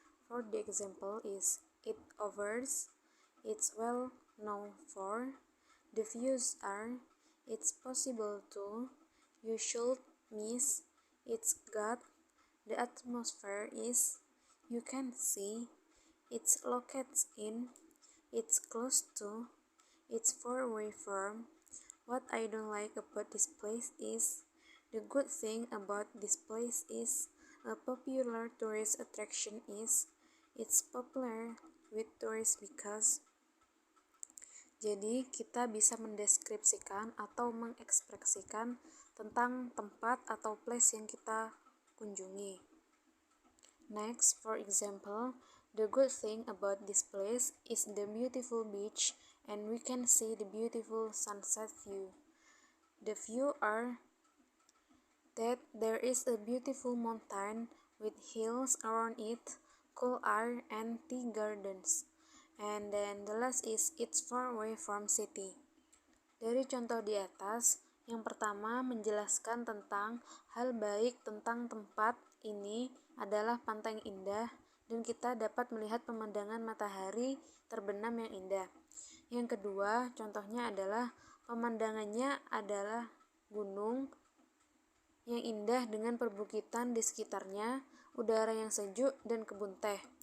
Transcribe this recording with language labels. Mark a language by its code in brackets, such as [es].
[en] For the example is it offers, it's well known for, the views are, it's possible to, you should miss, it's got, the atmosphere is, you can see, it's located in, it's close to, it's far away from. What I don't like about this place is, the good thing about this place is, a popular tourist attraction is, it's popular with tourists because. [id] Jadi kita bisa mendeskripsikan atau mengekspresikan tentang tempat atau place yang kita kunjungi. [en] Next, for example, the good thing about this place is the beautiful beach and we can see the beautiful sunset view. The view are that there is a beautiful mountain with hills around it, cool air and tea gardens. And then the last is it's far away from city. [id] Dari contoh di atas, yang pertama menjelaskan tentang hal baik tentang tempat ini adalah pantai yang indah dan kita dapat melihat pemandangan matahari terbenam yang indah. Yang kedua, contohnya adalah pemandangannya adalah gunung yang indah dengan perbukitan di sekitarnya, udara yang sejuk, dan kebun teh.